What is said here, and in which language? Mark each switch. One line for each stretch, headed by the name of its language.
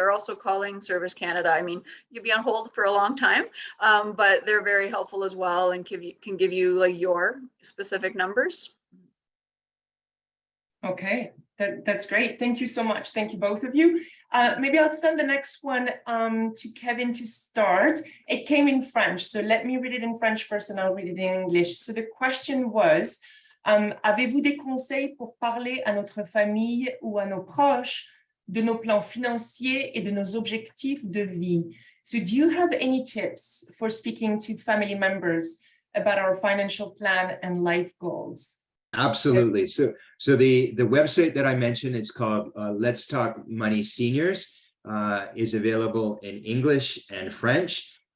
English: Or also calling Service Canada. I mean, you'd be on hold for a long time, but they're very helpful as well, and can give you like your specific numbers. Okay, That's great. Thank you so much. Thank you, both of you. Maybe I'll send the next one to Kevin to start. It came in French, so let me read it in French first and I'll read it in English. So the question was,
French: avez-vous des conseils pour parler à notre famille ou à nos proches de nos plans financiers et de nos objectifs de vie?
English: So do you have any tips for speaking to family members about our financial plan and life goals? Absolutely. So the website that I mentioned, it's called Let's Talk Money Seniors, is available in English and French.